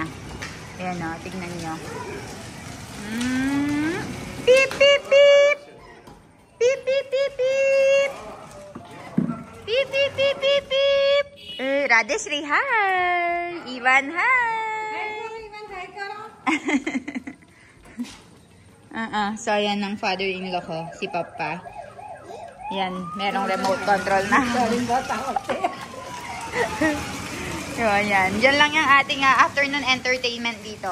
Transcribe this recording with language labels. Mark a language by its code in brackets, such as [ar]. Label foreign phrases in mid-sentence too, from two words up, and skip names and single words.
[tl] Ayan o, tignan nyo. Beep, beep, beep! Beep, beep, beep, beep! Beep, beep, beep, beep, beep! [en] Radeshri, hi! Iwan, hi! Iwan, [tl] hi, karo! So, ayan ang father-in-law ko, si Papa. Yan, merong remote control na. So, ayan. Diyan lang yung ating [en] afternoon entertainment [tl] dito.